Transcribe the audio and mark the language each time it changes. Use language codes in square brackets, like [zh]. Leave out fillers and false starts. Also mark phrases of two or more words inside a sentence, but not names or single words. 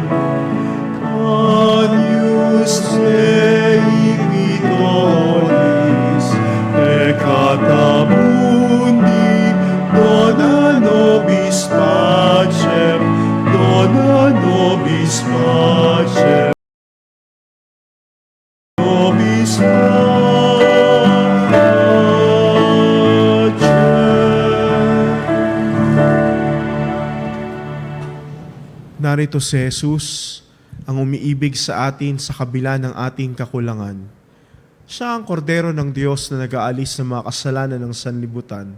[la] Agnus Dei Victoris, peccata mundi, dona nobis pacem, dona nobis pacem, nobis pacem. [tl] Narito si Jesus, ang umiibig sa atin sa kabila ng ating kakulangan. Siya ang kordero ng Diyos na nag-aalis ng mga kasalanan ng sanlibutan.